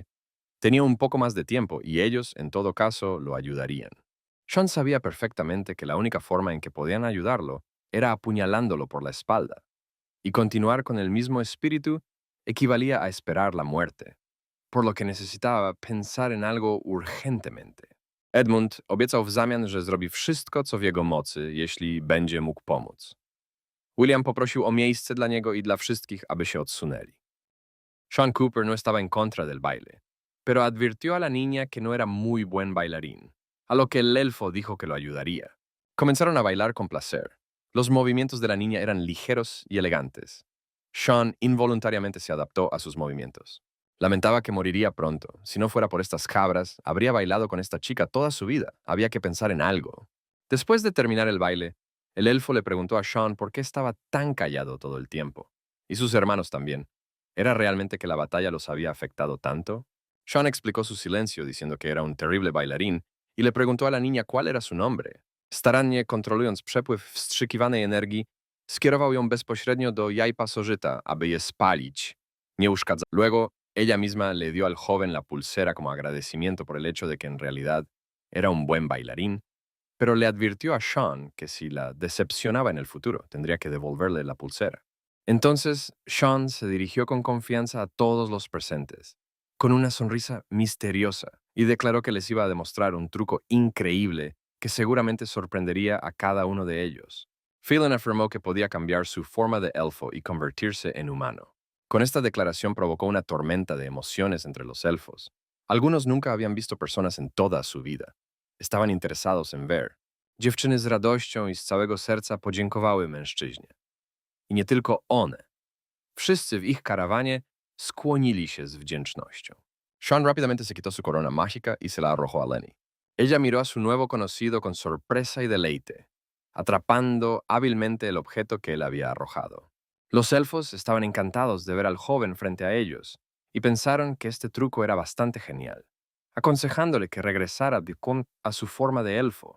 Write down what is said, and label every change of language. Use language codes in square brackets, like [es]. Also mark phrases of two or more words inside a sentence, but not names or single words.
[es] Tenía un poco más de tiempo y ellos, en todo caso, lo ayudarían. Sean sabía perfectamente que la única forma en que podían ayudarlo era apuñalándolo por la espalda, y continuar con el mismo espíritu equivalía a esperar la muerte, por lo que necesitaba pensar en algo urgentemente. [pl] Edmund obiecał w zamian, że zrobi wszystko, co w jego mocy, jeśli będzie mógł pomóc. William poprosił o miejsce dla niego i dla wszystkich, aby się odsunęli. [es] Sean Cooper no estaba en contra del baile, pero advirtió a la niña que no era muy buen bailarín, a lo que el elfo dijo que lo ayudaría. Comenzaron a bailar con placer. Los movimientos de la niña eran ligeros y elegantes. Sean involuntariamente se adaptó a sus movimientos. Lamentaba que moriría pronto. Si no fuera por estas cabras, habría bailado con esta chica toda su vida. Había que pensar en algo. Después de terminar el baile, el elfo le preguntó a Sean por qué estaba tan callado todo el tiempo. Y sus hermanos también. ¿Era realmente que la batalla los había afectado tanto? Sean explicó su silencio diciendo que era un terrible bailarín y le preguntó a la niña cuál era su nombre. [pl] Starannie kontrolując przepływ wstrzykiwanej energii, skierował ją bezpośrednio do jaj pasożyta, aby je spalić. Nie uszkadza. [es] Luego, ella misma le dio al joven la pulsera como agradecimiento por el hecho de que en realidad era un buen bailarín pero le advirtió a Sean que si la decepcionaba en el futuro, tendría que devolverle la pulsera. Entonces, Sean se dirigió con confianza a todos los presentes, con una sonrisa misteriosa, y declaró que les iba a demostrar un truco increíble que seguramente sorprendería a cada uno de ellos. Phelan afirmó que podía cambiar su forma de elfo y convertirse en humano. Con esta declaración provocó una tormenta de emociones entre los elfos. Algunos nunca habían visto personas en toda su vida. Estaban interesados en ver. [pl] Dziewczyny z radością i z całego serca podziękowały mężczyźnie. I nie tylko one. Wszyscy w ich karawanie skłonili się z wdzięcznością. [es] Sean rápidamente se quitó su corona mágica y se la arrojó a Lenny. Ella miró a su nuevo conocido con sorpresa y deleite, atrapando hábilmente el objeto que él había arrojado. Los elfos estaban encantados de ver al joven frente a ellos y pensaron que este truco era bastante genial, aconsejándole que regresara a su forma de elfo.